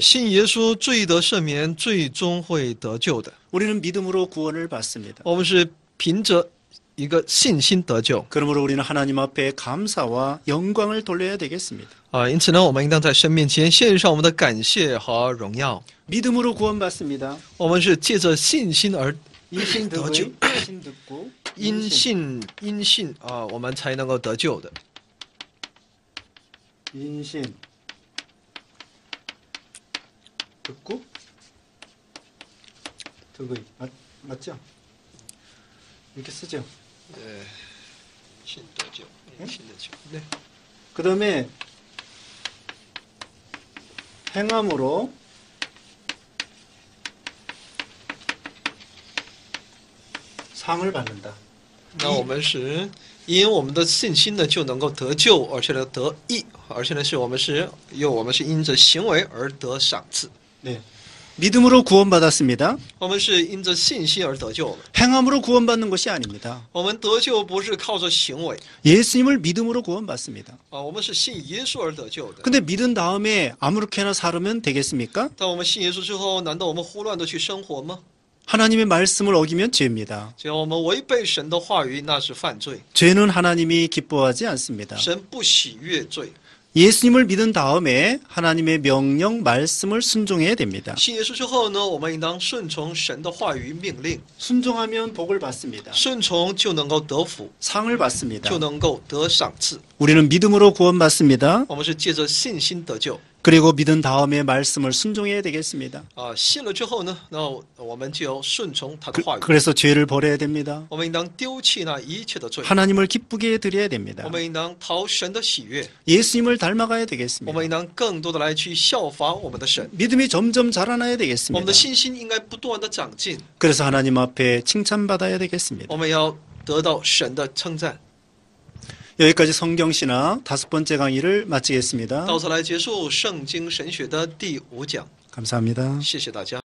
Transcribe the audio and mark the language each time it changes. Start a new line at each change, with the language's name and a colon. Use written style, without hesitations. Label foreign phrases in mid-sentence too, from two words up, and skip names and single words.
Chinese: 信耶稣，罪得赦免，最终会得救的。
Korean: 우리는 믿음으로 구원을 받습니다.
Chinese: 我们是凭着一个信心得救
Korean: 그러므로 우리는 하나님 앞에 감사와 영광을 돌려야 되겠습니다.
Chinese: 因此呢，我们应当在神面前献上我们的感谢和荣耀。
Korean: 믿음으로 구원받습니다.
Chinese: 我们是借着信心而
Korean: 인신 더 득의 인신 듣고
Chinese: 因信我们才能够得救的。
Korean: 인신 듣고 득의 맞죠? 이렇게 쓰죠.
Chinese: 信得救，信得救。对，
Korean: 그 다음에 행함으로 상을 받는다.
Chinese: 那我们是因我们的信心呢，就能够得救，而且呢得义，而且呢是我们是因着行为而得赏赐。
Korean: 네. 믿음으로 구원받았습니다.
Chinese: 我们是因着信心而得救的。
Korean: 행함으로 구원받는 것이 아닙니다.
Chinese: 我们得救不是靠着行为
Korean: 예수님을 믿음으로 구원받습니다.
Chinese: 我们是信耶稣而得救的。
Korean: 근데 믿은 다음에 아무렇게나 살으면 되겠습니까?
Chinese: 但我们信耶稣之后，难道我们胡乱的去生活吗？
Korean: 하나님의 말씀을 어기면 죄입니다.
Chinese: 只要我们违背神的话语，那是犯罪。
Korean: 죄는 하나님이 기뻐하지 않습니다.
Chinese: 神不喜悦罪。
Korean: 예수님을 믿은 다음에 하나님의 명령, 말씀을 순종해야 됩니다.
Chinese: 信耶稣之后呢，我们应当顺从神的话语命令，
Korean: 순종하면 복을 받습니다.
Chinese: 顺从就能够得福，
Korean: 상을 받습니다.
Chinese: 就能够得赏赐。
Korean: 우리는 믿음으로 구원받습니다.
Chinese: 我们是借着信心得救
Korean: 그리고 믿은 다음에 말씀을 순종해야 되겠습니다.
Chinese: 信了之后呢，那我们就要顺从他的话语。
Korean: 그래서 죄를 버려야 됩니다.
Chinese: 我们应当丢弃那一切的罪，
Korean: 하나님을 기쁘게 드려야 됩니다.
Chinese: 我们应当讨神的喜悦，
Korean: 예수님을 닮아가야
Chinese: 我
Korean: 되겠습니다.
Chinese: 们应当更多的来去效法我们的神。
Korean: 믿음이 점점 자라나야
Chinese: 我们
Korean: 되겠습니다.
Chinese: 的信心应该不断的长进，
Korean: 그래서 하나님 앞에 칭찬받아야 되겠습니다.
Chinese: 我们要得到神的称赞。
Korean: 여기까지 성경신학 5번째 강의를 마치겠습니다.
Chinese: 到此来结束圣经神学的第5讲，
Korean: 감사합니다.
Chinese: 谢谢大家。